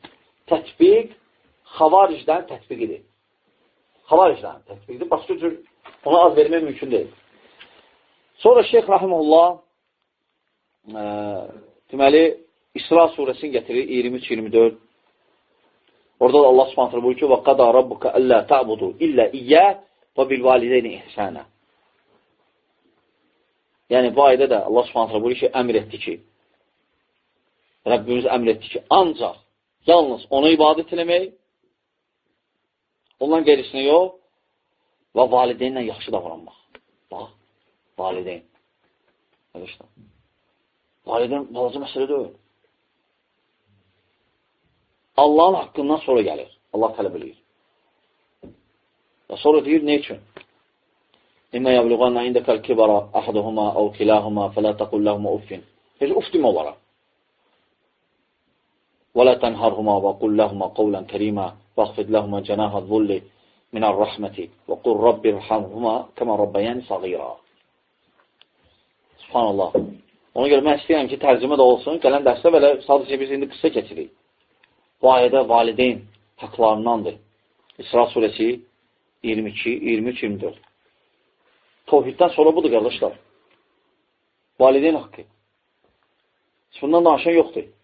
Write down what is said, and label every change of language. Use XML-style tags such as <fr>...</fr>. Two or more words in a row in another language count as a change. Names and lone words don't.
<az>Tətbiq xavaricdən tətbiqidir. Xavaricdən tətbiqidir. Başqa cür ona az vermək mümkün deyil. Sonra Şeyx Rahimullah deməli, İsra surəsini gətirir 23-24. Orada da Allah Subhanahu buyurur ki:</az> <ar>"وقضى ربك ألا تعبدوا إلا إياه وبالوالدين إحسانا."</ar> <az>Yəni bu ayədə də Allah Subhanahu buyurur ki, əmr etdi ki, Rəbbimiz əmr etdi ki, ancaq yalnız ona ibadət eləmək, ondan qeyrisinə yox və valideynlə yaxşı davranmaq. Bax, valideyn. Valideyn balaca məsələ deyil. Allahın haqqından sonra gəlir. Allah tələb edir. Və sonra deyir, nə üçün?</az> <ar>إما يبلغن عندك الكبر أحدهما أو كلاهما فلا تقل لهما أف.</ar> <az>Heç uff demə olaraq.</az> <ar>وَلَا تَنْهَرْهُمَا وَقُلْ لَهُمَا قَوْلًا كَرِيمًا وَاخْفِضْ لَهُمَا جَنَاحَ الذُّلِّ مِنَ الرَّحْمَةِ وَقُلْ رَبِّ ارْحَمْهُمَا كَمَا رَبَّيَانِ صَغِيرًا. Subhanallah.</ar> <az>Ona görə mən istəyirəm ki, tərcümə də olsun. Gələn dərsdə belə sadəcə biz indi qısa keçirik. Bu ayədə valideyn haqlarındandır. İsra surəsi 22, 23, 24. Tevhiddən sonra budur, qardaşlar. Valideyn haqqı. Bundan danışan yoxdur.</az>